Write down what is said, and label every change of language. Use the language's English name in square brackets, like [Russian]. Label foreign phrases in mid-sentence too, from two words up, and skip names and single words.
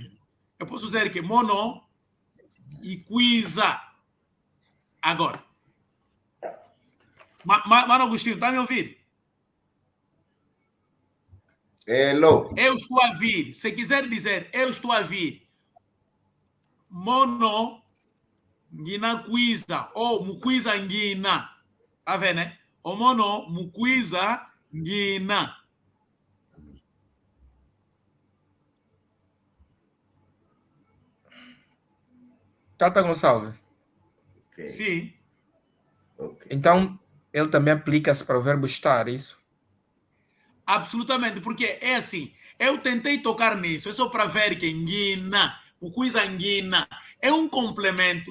[Portuguese] Eu posso dizer que [Kongo] mono e quiza. [Portuguese] Agora. Mano Agostinho, está a me ouvir? Hello. Eu estou a vir. Se quiser dizer eu estou a vir, [Kongo] mono ngina quiza ou muquiza ngina. [Portuguese] Tá vendo, né? [Kongo] O mono muquiza ngina. [Portuguese] Tata Gonçalves. Okay. Sim. Ok. Então, ele também aplica-se para o verbo estar, isso? Absolutamente, porque é assim, eu tentei tocar nisso, é só para ver que nguina, o coisa nguina, é um complemento.